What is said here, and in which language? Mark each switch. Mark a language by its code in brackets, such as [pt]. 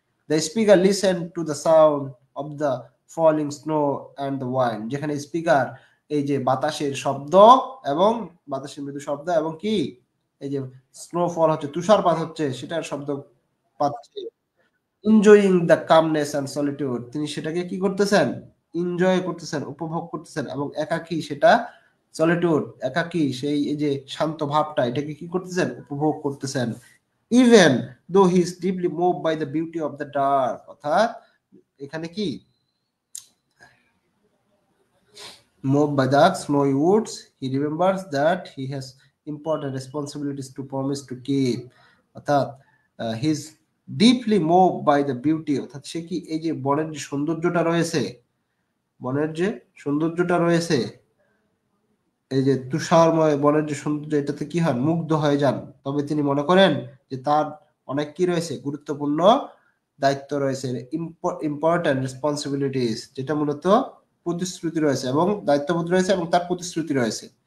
[en] the speaker listen to the sound of the falling snow and the wind, [bn] যেখানে speaker এই যে বাতাসের শব্দ এবং বাতাসের মৃদু শব্দ এবং কি এই যে স্নোফল হচ্ছে, তুষারপাত হচ্ছে, সেটার শব্দ পাচ্ছে। [en] enjoying the calmness and solitude, [bn] তিনি সেটাকে কি করতেছেন? এনজয় করতেছেন, উপভোগ করতেছেন, এবং একাকী সেটা সলিটিউড, একাকী সেই এই যে শান্ত ভাবটা, এটাকে কি করতেছেন, উপভোগ করতেছেন। [en] even though he is deeply moved by the beauty of the dark, [bn] অর্থাৎ এখানে কি [en] moved by the snowy woods, he remembers that he has important responsibilities to promise to keep. [bn] অর্থাৎ [en] he is deeply moved by the beauty, [bn] অর্থাৎ সে কি এই যে বনের যে সৌন্দর্যটা রয়েছে, বনের যে সৌন্দর্যটা রয়েছে, এই যে তুষারময় বনের যে সৌন্দর্য, এটাতে কি হন, মুগ্ধ হয়ে যান। তবে তিনি মনে করেন যে তার অনেক কি রয়েছে, গুরুত্বপূর্ণ দায়িত্ব রয়েছে, ইম্পর্টেন্ট রেসপন্সিবিলিটিস, যেটা মূলত প্রতিশ্রুতি রয়েছে এবং দায়িত্ববোধ রয়েছে এবং তার প্রতিশ্রুতি রয়েছে।